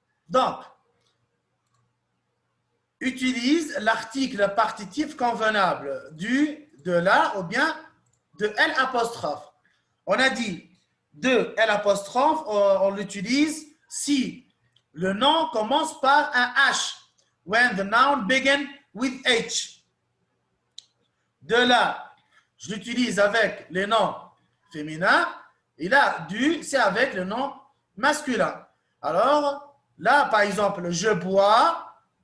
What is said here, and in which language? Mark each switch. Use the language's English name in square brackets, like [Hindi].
[French] Donc, utilise l'article partitif convenable du, de la ou bien de L apostrophe. On a dit de L apostrophe, on l'utilise si le nom commence par un H. [English] When the noun begin with H. [French] De la, je l'utilise avec les noms féminins. Et là, du, c'est avec le nom masculin. Alors, là, par exemple, je bois.